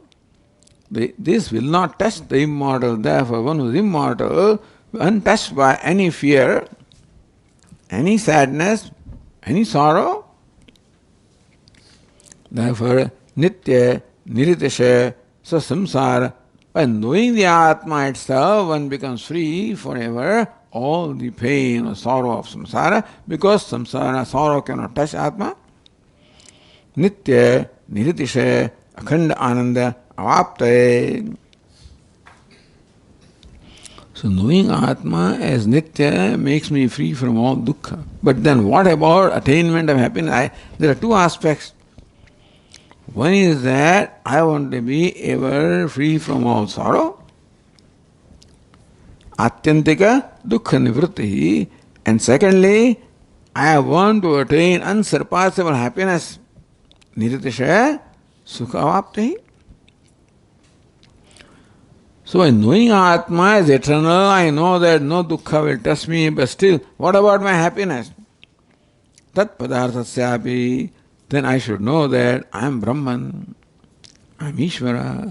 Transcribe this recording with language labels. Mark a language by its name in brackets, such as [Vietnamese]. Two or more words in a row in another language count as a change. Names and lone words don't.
[English] This will not touch the immortal. Therefore, one who is immortal, untouched by any fear, any sadness, any sorrow. [Sanskrit] Therefore, nitya, niritasha, samsara. [English] By knowing the Atma itself, one becomes free forever all the pain or sorrow of samsara, because samsara, sorrow cannot touch Atma. [Sanskrit] Nitya, niritisha, akhanda ananda, avaptaye. [English] So knowing Atma as Nitya makes me free from all dukkha. But then what about attainment of happiness? There are two aspects. One is that I want to be ever free from all sorrow. [Sanskrit] Atyantika dukkha nivritti. [English] And secondly, I want to attain unsurpassable happiness. [Sanskrit] Niritishaya sukha avapti. [English] So in knowing Atma is eternal, I know that no dukkha will touch me, but still, what about my happiness? [Sanskrit] Tat padarthasyapi. [English] Then I should know that I am Brahman, I am Ishvara.